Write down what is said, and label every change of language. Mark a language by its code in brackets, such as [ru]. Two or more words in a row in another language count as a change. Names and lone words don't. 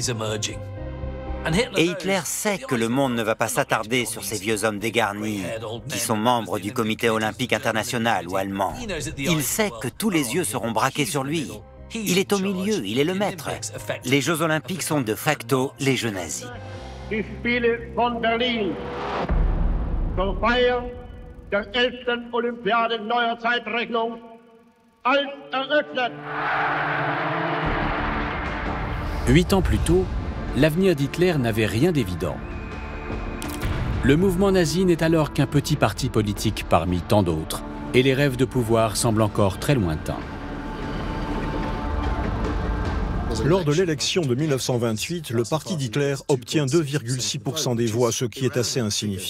[fr] Et Hitler sait que le monde ne va pas s'attarder sur ces vieux hommes dégarnis qui sont membres du comité olympique international ou allemand. Il sait que tous les yeux seront braqués sur lui. Il est au milieu, il est le maître. Les Jeux olympiques sont de facto les Jeux nazis. [de] Die Spiele von Berlin zur Feier der 11. Olympiade neuer Zeitrechnung als eröffnet. [fr] 8 ans plus tôt, l'avenir d'Hitler n'avait rien d'évident. Le mouvement nazi n'est alors qu'un petit parti politique parmi tant d'autres, et les rêves de pouvoir semblent encore très lointains. Lors de l'élection de 1928, le parti d'Hitler obtient 2,6% des voix, ce qui est assez insignifiant.